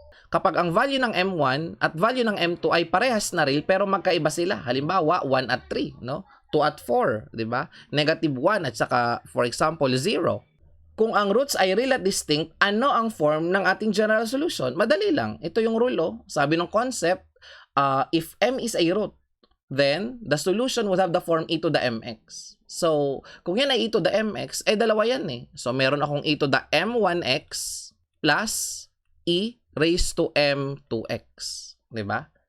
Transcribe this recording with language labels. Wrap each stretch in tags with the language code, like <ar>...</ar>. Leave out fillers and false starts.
<tl>Kapag ang value ng m1 at value ng m2 ay parehas na real pero magkaiba sila. Halimbawa, 1 at 3, no? 2 at 4, di ba? Negative 1 at saka, for example, 0. Kung ang roots ay real at distinct, ano ang form ng ating general solution? Madali lang. Ito yung rule, oh. Sabi ng</tl> <en>concept, if m is a root, then the solution would have the form e to the mx.</en> <tl>So, kung yan ay e to the mx, dalawa yan eh. So, meron akong e to the m1x plus e raised to m2x. Diba?</tl>